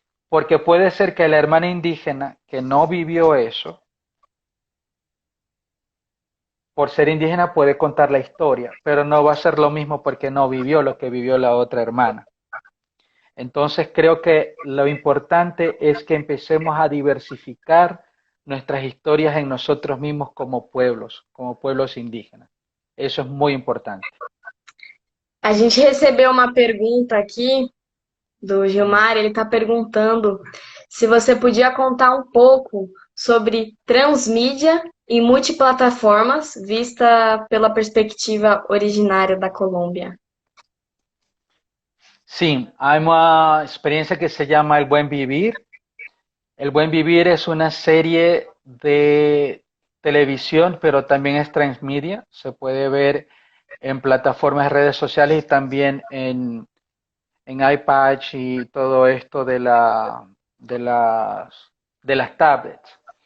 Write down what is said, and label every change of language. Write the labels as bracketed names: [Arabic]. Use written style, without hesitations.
[Spanish] Porque puede ser que la hermana indígena que no vivió eso, por ser indígena puede contar la historia, pero no va a ser lo mismo porque no vivió lo que vivió la otra hermana. Entonces creo que lo importante es que empecemos a diversificar nuestras historias en nosotros mismos como pueblos indígenas. Eso es muy importante. [Portuguese] A gente recebeu uma pergunta aqui do Mm. Gilmar. Ele está perguntando se você podia contar um pouco sobre transmídia e multiplataformas vista pela perspectiva originária da Colômbia. [Spanish] Sí, hay una experiencia que se llama El Buen Vivir. El Buen Vivir es una serie de televisión, pero también es transmedia. Se puede ver en plataformas de redes sociales y también en iPad y todo esto de, las, de las tablets.